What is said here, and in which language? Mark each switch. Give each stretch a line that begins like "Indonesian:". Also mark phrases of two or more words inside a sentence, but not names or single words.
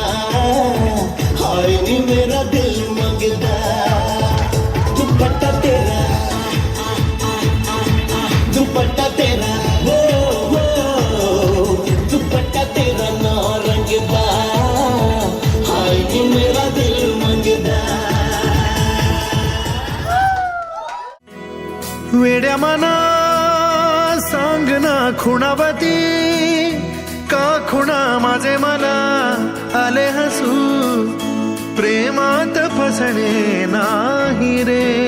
Punjabi: ਹਾਏ ਨੀ ਮੇਰਾ ਦਿਲ ਮੰਗਦਾ, ਦੁਪੱਟਾ ਤੇਰਾ, ਦੁਪੱਟਾ ਤੇਰਾ, ਵੋ ਦੁਪੱਟਾ ਤੇਰਾ ਨਾ ਰੰਗਦਾ। ਹਾਏ ਨੀ ਮੇਰਾ ਦਿਲ ਮੰਗਦਾ।
Marathi: वेड्या मना सांग ना खुणावती, का खुणा माझे मला आले हसू, प्रेमात फसणे नाही रे।